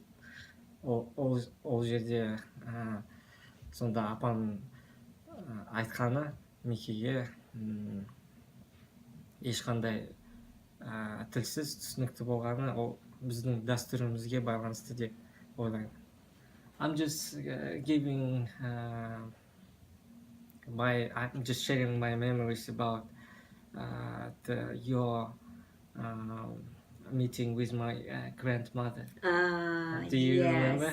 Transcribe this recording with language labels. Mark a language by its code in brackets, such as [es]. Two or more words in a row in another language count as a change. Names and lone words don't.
[kk] Ол жерде сонда апамның айтқаны мекеге ешқандай тілсіз түсінікті болғаны ол біздің дәстүрімізге байланысты деп ойлаймын. [en] I'm just I'm just sharing my memories about your meeting with my grandmother. Do you remember?